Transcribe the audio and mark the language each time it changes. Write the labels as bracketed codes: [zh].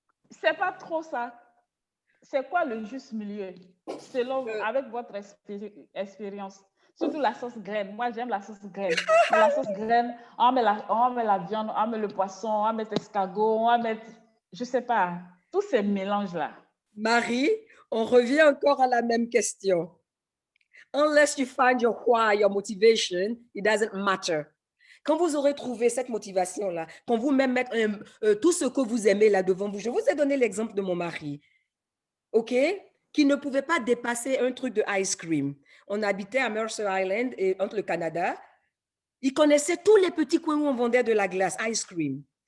[fr] C'est pas trop ça. C'est quoi le juste milieu, selon avec votre expérience? Surtout la sauce graine. Moi, j'aime la sauce graine. Mais la sauce graine, on met la viande, on met le poisson, on met escargot, on met, je sais pas, tous ces mélanges-là. Marie, on revient encore à la même question. [en] Unless you find your why, your motivation, it doesn't matter. [fr] Quand vous aurez trouvé cette motivation-là, quand vous même mettre tout ce que vous aimez là devant vous, je vous ai donné l'exemple de mon mari, OK, qui ne pouvait pas dépasser un truc de ice cream. On habitait à Mercer Island, et entre le Canada. Il connaissait tous les petits coins où on vendait de la glace, ice cream.